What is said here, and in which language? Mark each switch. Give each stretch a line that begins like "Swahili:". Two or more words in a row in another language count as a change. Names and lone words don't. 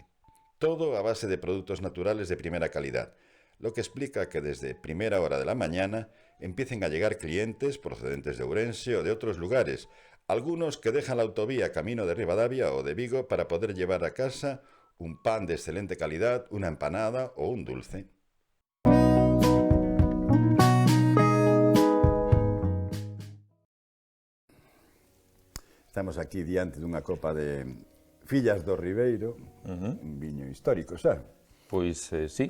Spanish: Todo a base de productos naturales de primera calidad, lo que explica que desde primera hora de la mañana empiecen a llegar clientes procedentes de Ourense o de otros lugares, algunos que dejan la autovía camino de Ribadavia o de Vigo para poder llevar a casa un pan de excelente calidad, una empanada o un dulce.
Galician: Estamos aquí diante dunha copa de Fillas do Ribeiro, un viño histórico, xa? Pois, sí.